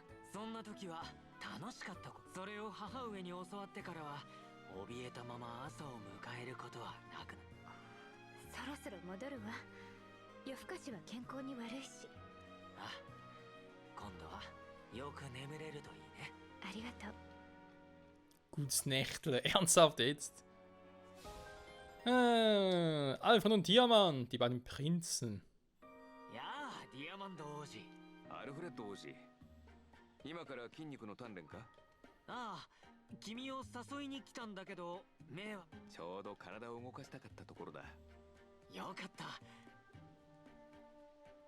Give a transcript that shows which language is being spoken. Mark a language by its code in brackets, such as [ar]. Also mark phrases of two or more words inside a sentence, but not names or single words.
[ja] そんな時は楽しかったこと。それを母上に教わってからは怯えたまま朝を迎えることはなくなる。そろそろ戻るわ。夜更かしは健康に悪いし。あ、今度はよく眠れるといいね。ありがとう。 [de] Gutes Nächtle, ernsthaft jetzt? Alfred und Diamant, die beiden Prinzen. [ja] やあ、ディアマンド王子。アルフレッド王子、今から筋肉の鍛錬か？ああ、君を誘いに来たんだけど、目はちょうど体を動かしたかったところだ。よかった。